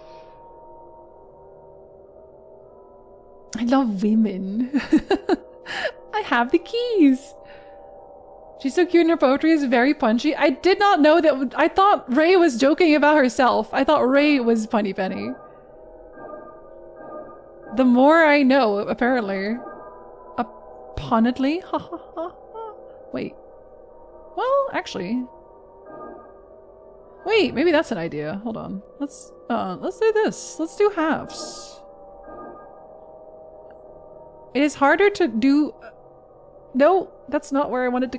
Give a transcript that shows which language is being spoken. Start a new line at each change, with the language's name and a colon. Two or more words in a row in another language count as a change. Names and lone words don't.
English: I love women. I have the keys. She's so cute and her poetry is very punchy. I did not know that. I thought Ray was joking about herself. I thought Ray was Punny Penny. The more I know, apparently. Punitly? Ha ha ha ha. Wait. Well, actually. Wait, maybe that's an idea. Hold on. Let's do this. Let's do halves. It is harder to do... No, that's not where I wanted to...